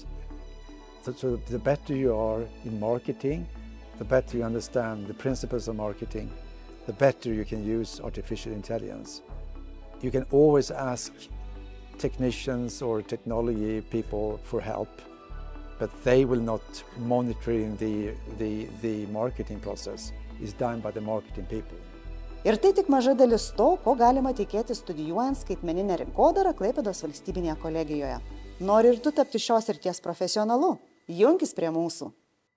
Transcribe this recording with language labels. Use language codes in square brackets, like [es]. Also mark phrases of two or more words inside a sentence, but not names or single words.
[en] So the better you are in marketing, the better you understand the principles of marketing, the better you can use artificial intelligence. You can always ask technicians or technology people for help, but they will not monitoring the marketing process. It's done by the marketing people. [lt] Ir tai tik maža dalis to, ko galima tikėti studijuojant skaitmeninę rinkodarą Klaipėdos valstybinėje kolegijoje. Nori ir tu tapti šios srities profesionalu? Junkis prie mūsų.